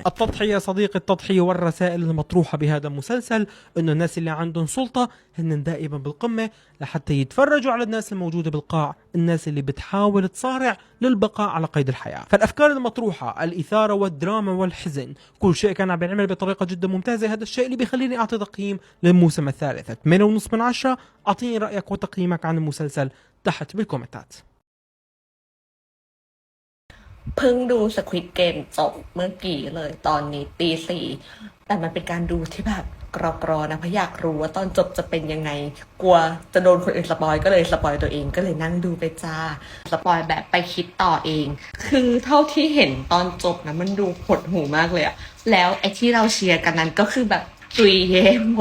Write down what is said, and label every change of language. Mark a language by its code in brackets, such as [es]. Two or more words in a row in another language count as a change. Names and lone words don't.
[ar] التضحية صديق التضحية والرسائل المطروحة بهذا المسلسل إنه الناس اللي عندهم سلطة هن دائما بالقمة، لحتى يتفرجوا على الناس الموجودة بالقاع، الناس اللي بتحاول تصارع للبقاء على قيد الحياة. فالأفكار المطروحة، الإثارة والدراما والحزن، كل شيء كان عم بينعمل بطريقة جدا ممتازة. هذا الشيء اللي بيخليني أعطي تقييم للموسم الثالث 8.5 من 10. أعطيني رأيك وتقييمك عن المسلسل تحت بالكومنتات. [th] เพิ่งดู Squid Game จบเมื่อกี้เลยตอนนี้ตี 4แต่มันเป็นการดูที่แบบกรอนะเพราะอยากรู้ว่าตอนจบจะเป็นยังไงกลัวจะโดนคนอื่นสปอยก็เลยสปอยตัวเองก็เลยนั่งดูไปจ้า สปอยแบบไปคิดต่อเองคือเท่าที่เห็นตอนจบนะมันดูหดหูมากเลยอะแล้วไอ้ที่เราเชียร์กันนั้นก็คือแบบตุยเย่หม